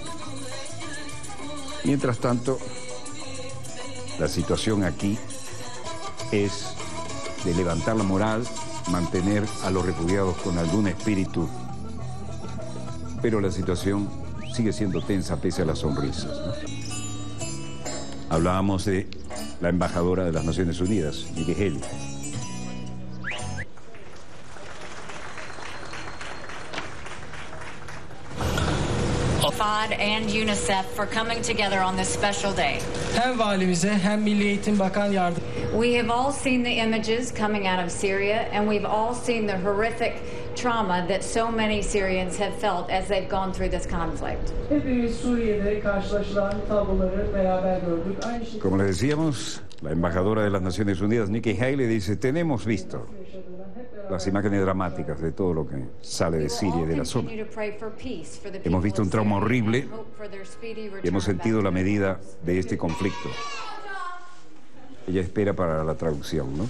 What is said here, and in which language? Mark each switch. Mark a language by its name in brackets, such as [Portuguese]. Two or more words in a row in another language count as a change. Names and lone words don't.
[Spanish] Mientras tanto, la situación aquí es de levantar la moral, mantener a los refugiados con algún espíritu, pero la situación sigue siendo tensa pese a las sonrisas, ¿no? Hablábamos de la embajadora de las Naciones Unidas, Nikki Haley. [English] FAD and UNICEF for coming together on this special day. [Turkish] Hem valimize hem Milli Eğitim Bakan Yardım. [English] We have all seen the images coming out of Syria, and we've all seen the horrific trauma that so many Syrians have felt as they've gone through this conflict. [Turkish] Hepimiz Suriye'de karşılaşılan tabloları beraber gördük. Aynı şekilde... [Spanish] Como les decíamos, la embajadora de las Naciones Unidas, Nikki Haley, dice: tenemos visto las imágenes dramáticas de todo lo que sale de Siria y de la zona. Hemos visto un trauma horrible y hemos sentido la medida de este conflicto. Ella espera para la traducción, ¿no?